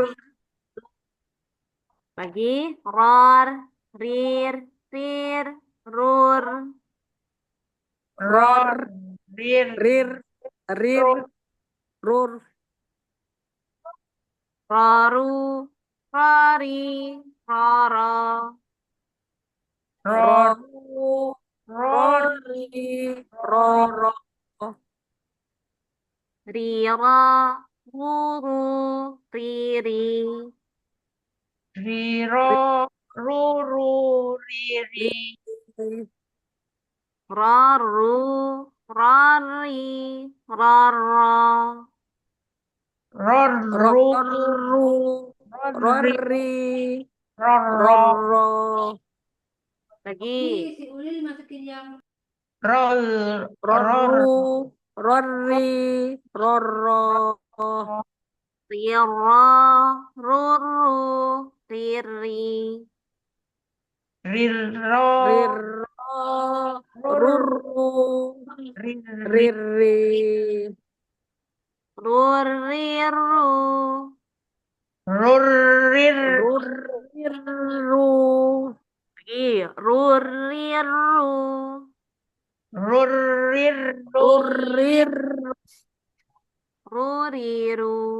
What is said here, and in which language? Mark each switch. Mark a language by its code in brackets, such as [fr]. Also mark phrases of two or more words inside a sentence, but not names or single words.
[id] rir, Lagi. Ror, rir, rir, rur. ror, ror, rir, rir, rir, ror, rur, Roru, rori, roro. ror, roru, ror, rori, roro, Riro, ruru, riri. riro, ruru, riri, Roru, rori, roro. ror, ru, roru, ror, ri, rori, ror, ro, roro, Lagi. ror, ror, roru, rori, roro, Riro, ruru, riri. riro, riro, rur, ruru, riri, riri, Ruriru, rur, rir, ruriru, lagi ruriru, rur, rir, ru, rurir, ruriru.